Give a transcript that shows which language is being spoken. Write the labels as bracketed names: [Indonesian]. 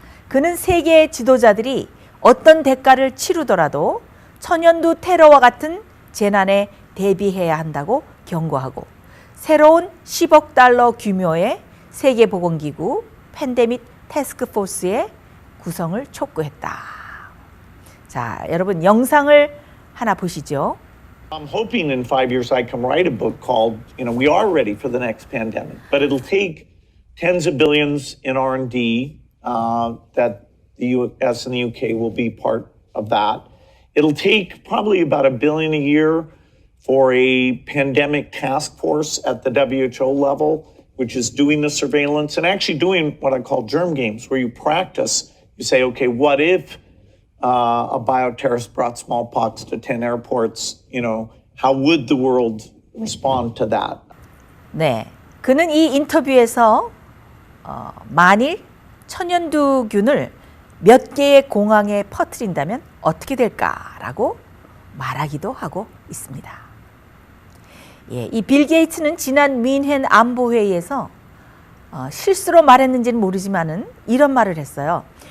[Korean] 그는 세계 지도자들이 어떤 대가를 치르더라도 천연두 테러와 같은 재난에 대비해야 한다고 경고하고 새로운 10억 달러 규모의 세계보건기구 팬데믹 태스크포스의 구성을 촉구했다. 자, 여러분 영상을 하나 보시죠. [English] I'm hoping in 5 years I can write a book called, we are ready for the next pandemic, but it'll take tens of billions in R&D that the US and the UK will be part of that. It'll take probably about $1 billion a year for a pandemic task force at the WHO level, which is doing the surveillance and actually doing what I call germ games, where you practice, you say, okay, what if a bioterrorist brought smallpox to 10 airports, how would the world respond to that? [Korean] 네, 그는 이 인터뷰에서 만일 천연두균을 몇 개의 공항에 퍼뜨린다면 어떻게 될까라고 말하기도 하고 있습니다. 예, 이 빌 게이츠는 지난 뮌헨 안보회의에서 실수로 말했는지는 모르지만은 이런 말을 했어요.